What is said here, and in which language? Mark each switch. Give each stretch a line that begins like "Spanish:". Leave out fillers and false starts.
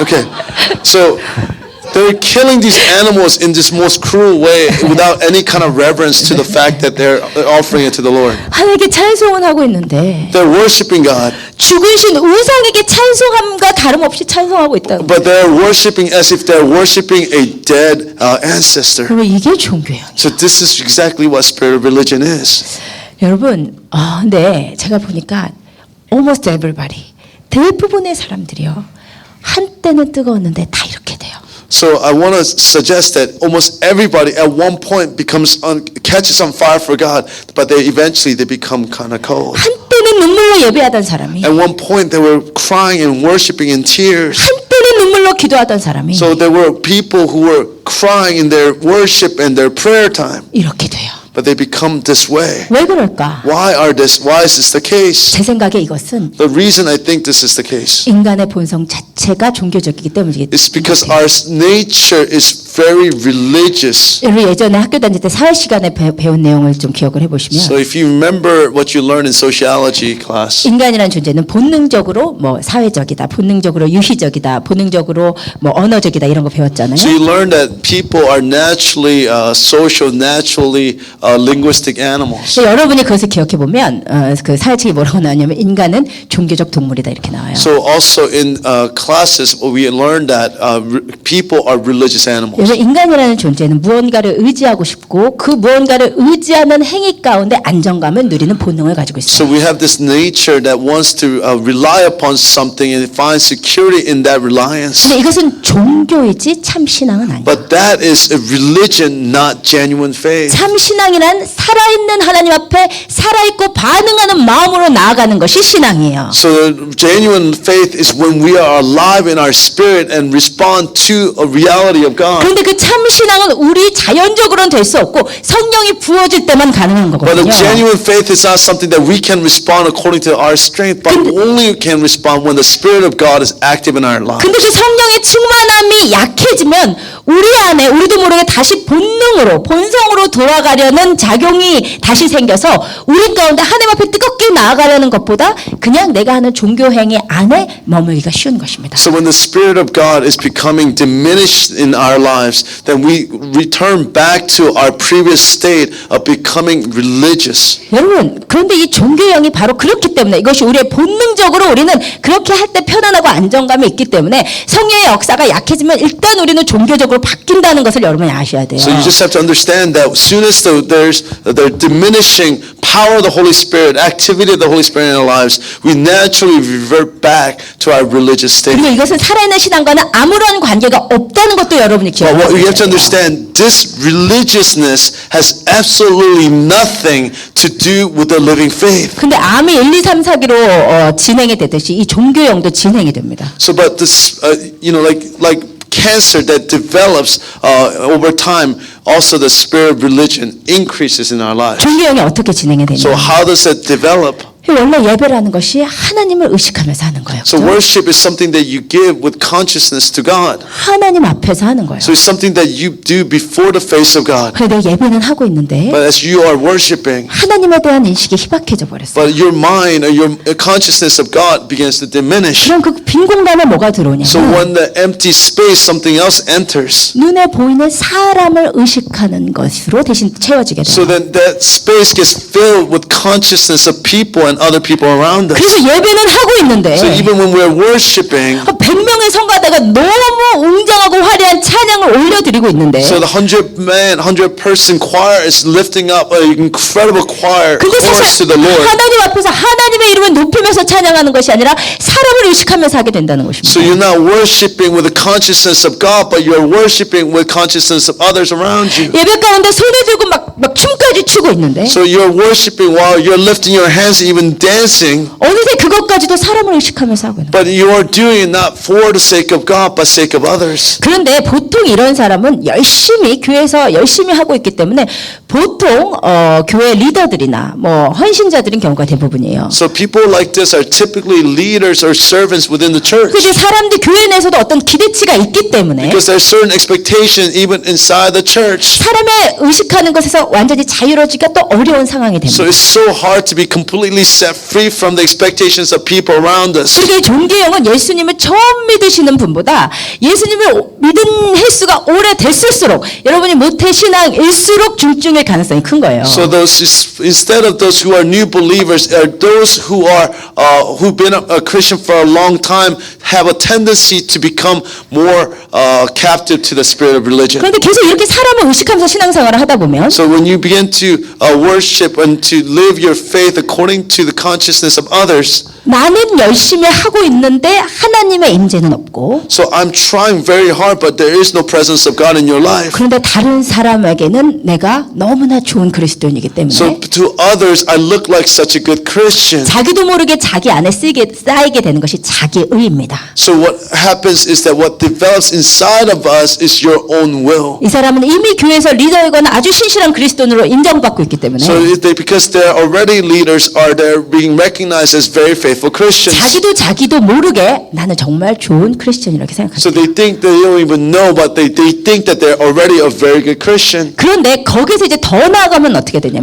English: Okay, so they're killing these animals in this most cruel way without any kind of reverence to the fact that they're offering it to the Lord.
Korean: 하나님께 찬송을 하고 있는데
English: They're worshiping God,
Korean: 죽으신 우상에게 찬송함과 다름없이 찬송하고 있다는 거예요.
English: but they're worshiping as if they're worshiping a dead ancestor.
Korean: 그러면 이게 종교예요.
English: So this is exactly what spirit of religion is.
Korean: 여러분, 근데 제가 보니까
English: almost everybody,
Korean: 대부분의 사람들이요, 한때는 뜨거웠는데 다 이렇게 돼요.
English: So I want to suggest that almost everybody at one point catches on fire for God, but they eventually become kind of cold.
Korean: 한때는 눈물로 예배하던 사람이,
English: At one point they were crying and worshiping in tears.
Korean: 한때는 눈물로 기도하던 사람이
English: So there were people who were crying in their worship and their prayer time,
Korean: 이렇게 돼요.
English: but they become this way.
Korean: 왜 그럴까?
English: Why is this the case?
Korean: 제 생각에 이것은
English: The reason I think this is the case
Korean: 인간의 본성 자체가 종교적이기 때문이기
English: is because
Korean: 때문에.
English: our nature is very religious.
Korean: 우리 예전에 학교 다닐 때 사회 시간에 배운 내용을 좀 기억을 해보시면
English: So if you remember what you learned in sociology class,
Korean: 인간이라는 존재는 본능적으로 뭐 사회적이다, 본능적으로 유희적이다, 본능적으로 뭐 언어적이다 이런 거 배웠잖아요.
English: so you learn that people are naturally social, naturally linguistic animals.
Korean: 근데 여러분이 그것을 기억해 보면 그 사회책이 뭐라고 나오냐면 인간은 종교적 동물이다 이렇게 나와요.
English: So also in classes we learned that people are religious animals.
Korean: 그래서 인간이라는 존재는 무언가를 의지하고 싶고 그 무언가를 의지하는 행위 가운데 안정감을 누리는 본능을 가지고
English: So
Korean: 있어요.
English: we have this nature that wants to rely upon something and find security in that reliance.
Korean: 근데 이것은 종교이지 참 신앙은 아니에요.
English: But that is a religion, not genuine faith.
Korean: 참 신앙이란 살아있는 하나님 앞에 살아있고 반응하는 마음으로 나아가는 것이 신앙이에요.
English: So genuine faith is when we are alive in our spirit and respond to a reality of God.
Korean: 그런데 그 참 신앙은 우리 자연적으로는 될 수 없고 성령이 부어질 때만 가능한
English: But a
Korean: 거거든요.
English: genuine faith is not something that we can respond according to our strength, but only can respond when the Spirit of God is active in our lives.
Korean: 근데 그 성령의 충만함이 약해지면 우리 안에 우리도 모르게 다시 본능으로 본성으로 돌아가려는 작용이 다시 생겨서 우리 가운데 하나님 앞에 뜨겁게 나아가려는 것보다 그냥 내가 하는 종교 행위 안에 머물기가 쉬운 것입니다.
English: So when the Spirit of God is becoming diminished in our lives, then we return back to our previous state of becoming religious.
Korean: 여러분, 그런데 이 종교형이 바로 그렇기 때문에 이것이 우리의 본능적으로 우리는 그렇게 할 때 편안하고 안정감이 있기 때문에 성령의 역사가 약해지면 일단 우리는 종교적으로 바뀐다는 것을 여러분이 아셔야 돼요.
English: So you just have to understand that as soon as there's the diminishing power of the Holy Spirit, activity of the Holy Spirit in our lives, we naturally revert back to our religious state.
Korean: 그리고 이것은 살아있는 신앙과는 아무런 관계가 없다는 것도 여러분이
English: But what you have to understand, this religiousness has absolutely nothing to do with the living faith.
Korean: 근데 암이 1, 2, 3, 4기로 진행이 되듯이 이 종교형도 진행이 됩니다.
English: So, but this, like cancer that develops over time, also the spirit of religion increases in our lives.
Korean: 종교형이 어떻게 진행이
English: So,
Korean: 되냐?
English: how does that develop?
Korean: 원래 예배라는 것이 하나님을 의식하면서 하는 거예요.
English: So, worship is something that you give with consciousness to God.
Korean: 하나님 앞에서 하는 거예요.
English: So, it's something that you do before the face of God.
Korean: 그런데 예배는 하고 있는데
English: But as you are worshiping,
Korean: 하나님에 대한 인식이 희박해져 버렸어요.
English: but your mind or your consciousness of God begins to diminish.
Korean: 그럼 그 빈 공간에 뭐가 들어오냐면
English: So when the empty space, something else enters.
Korean: 눈에 보이는 사람을 의식하는 것으로 대신 채워지게 돼요.
English: So then that space gets filled with consciousness of people and other people around us.
Korean: 그래서 예배는 하고 있는데
English: So even when we're worshiping,
Korean: 100명의 성가대가 너무 웅장하고 화려한 찬양을 올려드리고 있는데
English: so the 100-man, 100-person choir is lifting up an incredible choir
Korean: 근데
English: chorus
Korean: 사실
English: to the Lord.
Korean: 하나님 앞에서 하나님의 이름을 높이면서 찬양하는 것이 아니라 사람을 의식하면서 하게 된다는 것입니다.
English: So you're not worshiping with the consciousness of God, but you're worshiping with consciousness of others around you.
Korean: 예배 가운데 손에 들고 막 춤까지 춤까지 추고 있는데
English: So you're worshiping while you're lifting your hands, even dancing,
Korean: 어느새 그것까지도 사람을 의식하면서 하고 있는 거예요.
English: but you are doing it not for the sake of God, but sake of others.
Korean: 그런데 보통 이런 사람은 열심히 교회에서 열심히 하고 있기 때문에 보통 교회 리더들이나 뭐 헌신자들인 경우가 대부분이에요.
English: So people like this are typically leaders or servants within the church.
Korean: 그래서 사람들 교회 내에서도 어떤 기대치가 있기 때문에
English: Because there's certain expectations even inside the church.
Korean: 사람의 의식하는 것에서 완전히 자유로워지기가 또 어려운 상황이
English: So
Korean: 됩니다.
English: it's so hard to be completely set free from the expectations of people around us.
Korean: 그래서 존귀형은 예수님을 처음 믿으시는 분보다 예수님을 믿은 횟수가 오래됐을수록 여러분이 모태 신앙일수록 중증일 가능성이 큰 거예요.
English: So those instead of those who are new believers, are those who are who've been a Christian for a long time have a tendency to become more captive to the spirit of religion.
Korean: 그런데 계속 이렇게 사람을 의식하면서 신앙생활을 하다 보면
English: So when you begin to worship and to live your faith according to the consciousness of others,
Korean: 나는 열심히 하고 있는데 하나님의 임재는 없고
English: so I'm trying very hard, but there is no presence of God in your life.
Korean: 그런데 다른 사람에게는 내가 너무나 좋은 그리스도인이기 때문에
English: So to others, I look like such a good Christian.
Korean: 자기도 모르게 자기 안에 쌓이게 되는 것이 자기의입니다.
English: So what happens is that what develops inside of us is your own will.
Korean: 이 사람은 이미 교회에서 리더이거나 아주 신실한 그리스도인으로 인정받고 있기 때문에
English: So because they're already leaders, are they being recognized as very faithful Christians?
Korean: 자기도 모르게 나는 정말 좋은 크리스천이라고 생각합니다.
English: So they think they don't even know, but they think that they're already a very good Christian.
Korean: 그런데 거기서 이제 더 나아가면 어떻게 되냐면